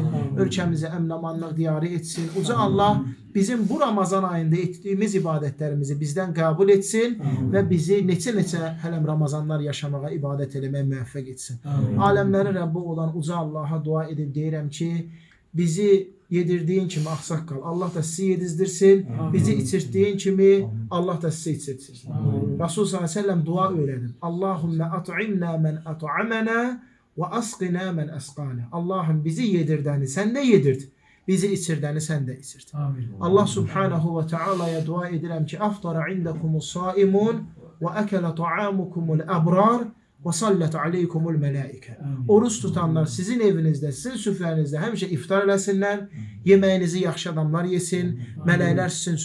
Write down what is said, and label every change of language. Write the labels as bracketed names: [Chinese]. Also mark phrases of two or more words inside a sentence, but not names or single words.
[Azerbaijani] Ölkəmizi əmn-amanlıq diyarı etsin. Uca Allah bizim bu Ramazan ayında etdiyimiz ibadətlərimizi bizdən qəbul etsin və bizi neçə-neçə hələm Ramazanlar yaşamağa, ibadət eləməyə müvəffəq etsin. Aləmlərin Rəbbi olan Uca Allaha dua edib deyirəm ki, bizi yedirdiğin kimi ağsaqqal, Allah da sizi yedizdirsin. Bizi içirtdiğin kimi Allah da sizi içirtsin. [Arabic] رسول صلى الله عليه وسلم [Turkish] dua öğrenin. [Arabic] اللهم أطعمنا من أطعمنا واسقنا من سقانا. [Azerbaijani] Allah'ım bizi yedirdəni sen de yedirt. Bizi içirdəni sen de içirt. Allah subhanahu ve teala'ya dua edirəm ki, [Arabic] أفطر عندكم الصائمون وأكل طعامكم الأبرار وصلت عليكم الملائكة. [Azerbaijani] Oruç tutanlar sizin evinizdə, sizin süfrənizdə həmişə iftar eləsinlər. Yeməyinizi yaxşı adamlar yesin. Mələklər sizin